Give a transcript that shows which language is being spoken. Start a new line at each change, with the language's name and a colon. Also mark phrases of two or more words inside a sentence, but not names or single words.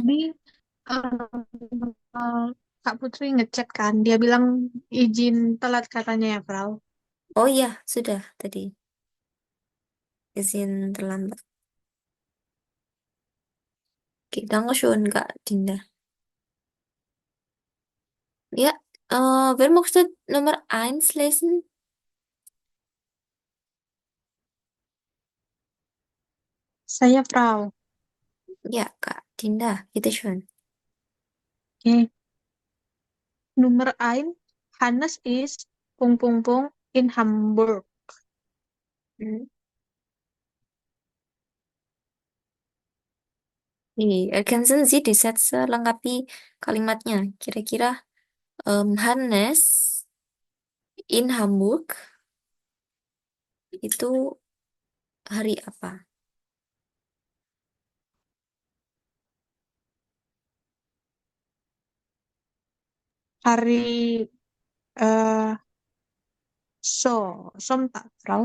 Indonesian: tadi Kak Putri ngechat kan, dia bilang izin telat katanya ya, Frau. Oh iya, sudah tadi izin terlambat. Oke, Dankeschön, Kak Dinda.
German: Ja, wer möchte Nummer 1 lesen?
Indonesian: Saya Frau.
German: Ja,
Indonesian: Kak Dinda, bitteschön. Oke. Nomor 1,
German: Hannes is in Hamburg. Hmm. Ergänzen Sie die Sätze,
Indonesian: lengkapi kalimatnya. Kira-kira Hannes in Hamburg itu hari apa? Hari eh Sonntag, Frau.